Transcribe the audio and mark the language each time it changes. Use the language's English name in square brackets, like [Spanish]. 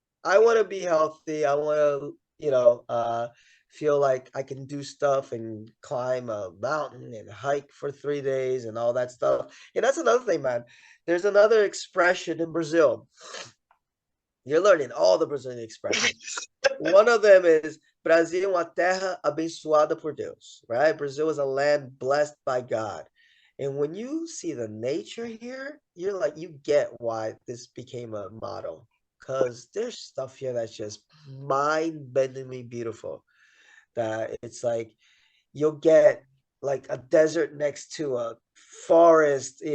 [English] I want to be healthy. I want to, feel like I can do stuff and climb a mountain and hike for 3 days and all that stuff. And that's another thing, man. There's another expression in Brazil. You're learning all the Brazilian expressions. One of them is [Portuguese] Brasil é uma terra abençoada por Deus, right? [English] Brazil is a land blessed by God. And when you see the nature here, you're like, you get why this became a motto. Because there's stuff here that's just mind-bendingly beautiful. That it's like you'll get like a desert next to a forest.